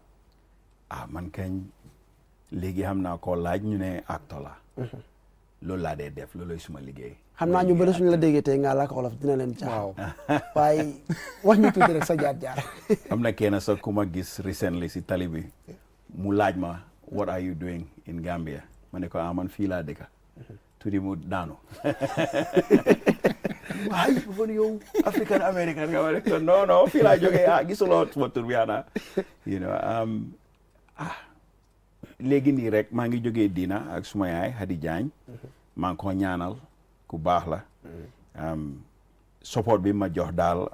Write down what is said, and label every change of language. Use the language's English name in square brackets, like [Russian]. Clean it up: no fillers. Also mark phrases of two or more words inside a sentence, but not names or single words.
[Wolof] man kañ léegi xam naa ko laaj ñu ne acteur la loolu laa dee def looloy suma liggéey xam naa ñu bëri suñu la déggee tey nga làkk wolof dina leen jaaxal waaye wax ñu tuuti rek sa jaar-jaar am na kenn sax ku ma gis recently si tali bi mu laaj ma [English] what are you doing in Gambia [Wolof] ma ne ko man fii laa dëkka tuuti mu daanu waaye bon yow [English] African American [Wolof] nga ma ne ko non fii laa jógee gisuloo suma tur bi léegi nii rek maa ngi jógee diina ak suma yaay Hadi Jaañ maa ngi ko ñaanal ku baax la support bi ma jox daal